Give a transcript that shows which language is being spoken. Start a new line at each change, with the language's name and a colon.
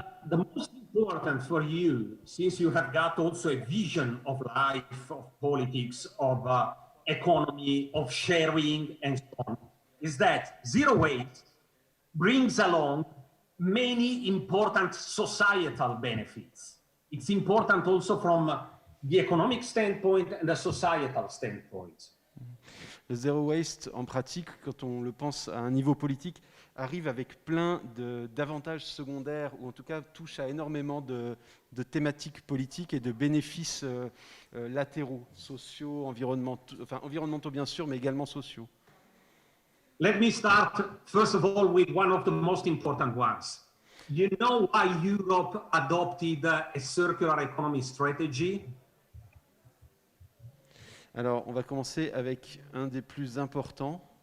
English: The most important for you, since you have got also a vision of life, of politics, of economy, of sharing, and so on, is that zero waste brings along many important societal benefits. It's important also from the economic standpoint and the societal standpoint.
French: Le Zero Waste, en pratique, quand on le pense à un niveau politique, arrive avec plein d'avantages secondaires, ou en tout cas touche à énormément de thématiques politiques et de bénéfices latéraux, sociaux, environnementaux bien sûr, mais également sociaux.
English: Let me start, first of all, with one of the most important ones. You know why Europe adopted a circular economy strategy?
French: Alors, on va commencer avec un des plus importants.